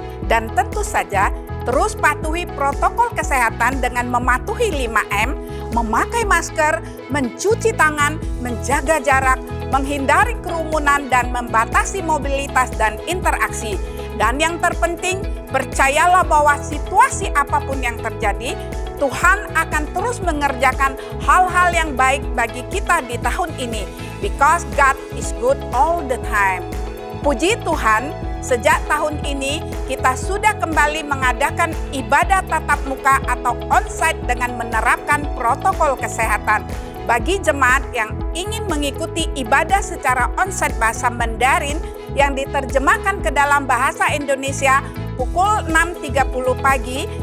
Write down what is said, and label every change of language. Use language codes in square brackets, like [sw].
[id] Dan tentu saja, terus patuhi protokol kesehatan dengan mematuhi 5M, memakai masker, mencuci tangan, menjaga jarak, menghindari kerumunan, dan membatasi mobilitas dan interaksi. Dan yang terpenting, percayalah bahwa situasi apapun yang terjadi, Tuhan akan terus mengerjakan hal-hal yang baik bagi kita di tahun ini. [en] Because God is good all the time. [id] Puji Tuhan, sejak tahun ini kita sudah kembali mengadakan ibadah tatap muka atau onsite dengan menerapkan protokol kesehatan. Bagi jemaat yang ingin mengikuti ibadah secara onsite bahasa Mandarin yang diterjemahkan ke dalam bahasa Indonesia pukul 6.30 pagi